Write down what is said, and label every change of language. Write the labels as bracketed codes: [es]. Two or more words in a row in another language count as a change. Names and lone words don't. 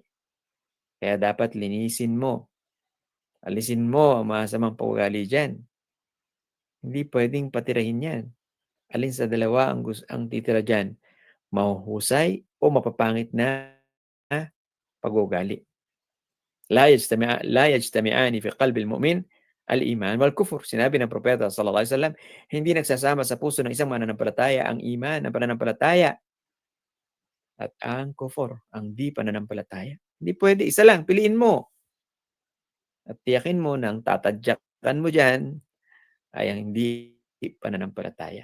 [tl] Kaya dapat linisin mo. Alisin mo ang masamang pag-uugali dyan. Hindi pwedeng patirahin yan. Alin sa dalawa ang titira dyan? Mahuhusay o mapapangit na pag-uugali. [ar] لا يجتمع في قلب المؤمن الإيمان والكفر. [tl] Sinabi ng propeta [ar] صلى الله عليه وسلم, [tl] hindi nagsasama sa puso ng isang mananampalataya ang iman, ang pananampalataya, at ang kufur, ang di pananampalataya. Hindi pwede, isa lang, piliin mo. At tiyakin mo na ang tatadyakan mo dyan ay ang hindi pananampalataya.